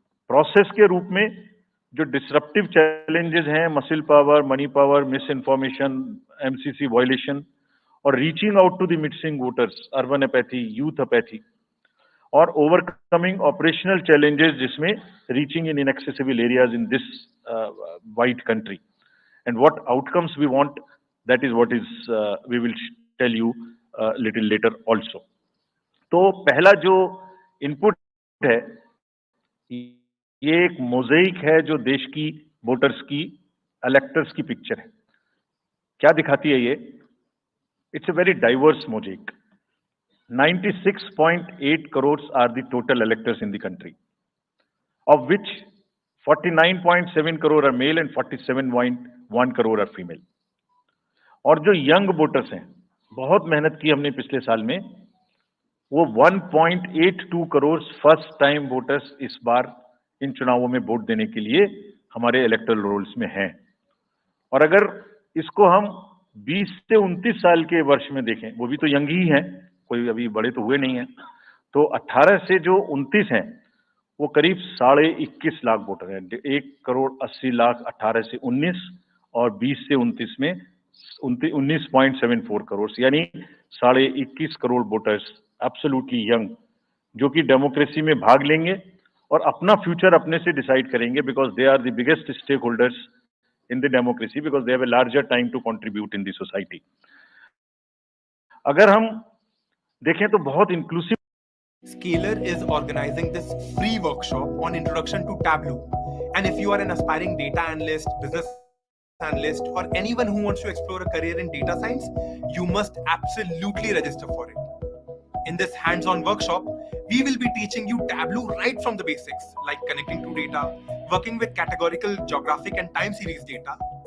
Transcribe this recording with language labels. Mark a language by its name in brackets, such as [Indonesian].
[English] Process के रूप में जो डिसरप्टिव चैलेंजेस हैं, muscle power, money power, misinformation, MCC violation, और reaching out to the missing voters, urban apathy, youth apathy, और ओवरकमिंग ऑपरेशनल चैलेंजेस जिसमें reaching in inaccessible areas in this wide country, and what outcomes we want, that is what is we will tell you little letter also. [Hindi] तो पहला जो input है, ये एक mosaic है जो देश की वोटर्स की, इलेक्टर्स की पिक्चर है. क्या दिखाती है ये? [English] It's a very diverse mosaic. 96.8 crores are the total electors in the country, of which 49.7 crore are male and 47.1 crore are female. [Hindi] और जो यंग वोटर्स हैं, बहुत मेहनत की हमने पिछले साल में, वो 1.82 करोड़ फर्स्ट टाइम वोटर्स इस बार इन चुनावों में वोट देने के लिए हमारे इलेक्टरल रोल्स में हैं. और अगर इसको हम 20 से 29 साल के वर्ष में देखें, वो भी तो यंग ही हैं, कोई अभी बड़े तो हुए नहीं हैं, तो 18 से जो 29 हैं वो करीब 21.5 लाख वोटर हैं. 1.80 करोड़ 18 से 19, और 20 से 29 में 19.74 करोड़, यानी 21.5 करोड़ वोटर्स एब्सोल्युटली यंग, जो कि डेमोक्रेसी में भाग लेंगे और अपना फ्यूचर अपने से डिसाइड करेंगे, because दे are the biggest stake holders in the democracy, because दे have a larger time to contribute in the society. अगर हम देखें तो बहुत inclusive. [English] Scalar is organizing this free workshop on introduction to Tableau. And if you are an aspiring data analyst, business analyst, or anyone who wants to explore a career in data science, you must absolutely register for it. In this hands-on workshop, we will be teaching you Tableau right from the basics, like connecting to data, working with categorical, geographic, and time series data.